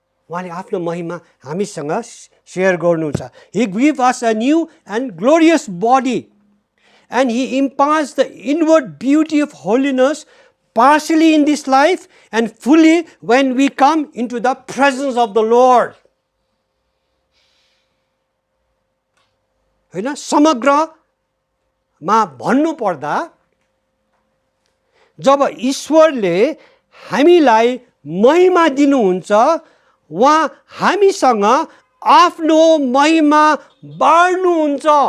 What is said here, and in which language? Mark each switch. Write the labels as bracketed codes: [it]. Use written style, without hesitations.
[ne] उहाँले आफ्नो महिमा हामीसँग सेयर गर्नुहुन्छ। [en] He gives us a new and glorious body, and He imparts the inward beauty of holiness partially in this life and fully when we come into the presence of the Lord. [ne] हैन, समग्रमा भन्नु पर्दा जब ईश्वरले हामीलाई महिमा दिनुहुन्छ, उहाँ हामीसँग आफ्नो महिमा बाँड्नुहुन्छ,